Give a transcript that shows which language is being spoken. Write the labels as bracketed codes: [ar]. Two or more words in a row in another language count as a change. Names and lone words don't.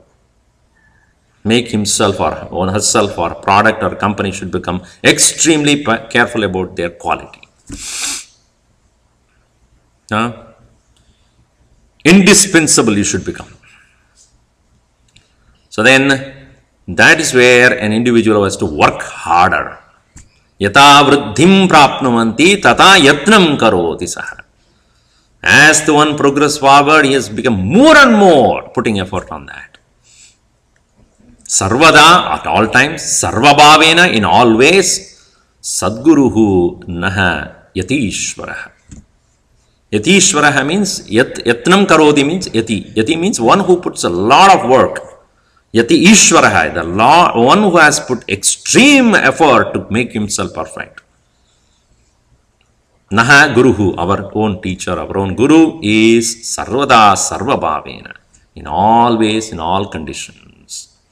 [en] Make himself or herself or product or company should become extremely careful about their quality. Indispensable you should become. So then that is where an individual has to work harder. [sa] Yata vruddhim prapnuvanti tata yatnam karoti saha. [en] As the one progresses forward, he has become more and more putting effort on that. Sarvada, at all times, sarvabhavena, in all ways, [sa] sadguruhu naha yatishvaraha. [en] Yatishvaraha means [sa] yatnam karodi [en] means yati. Yati means one who puts a lot of work. [sa] Yati Ishvaraha, [en] the one who has put extreme effort to make himself perfect. [sa] Naha Guruhu, [en] our own teacher, our own Guru is [sa] Sarvada Sarvabhavena, [en] in all ways, in all conditions.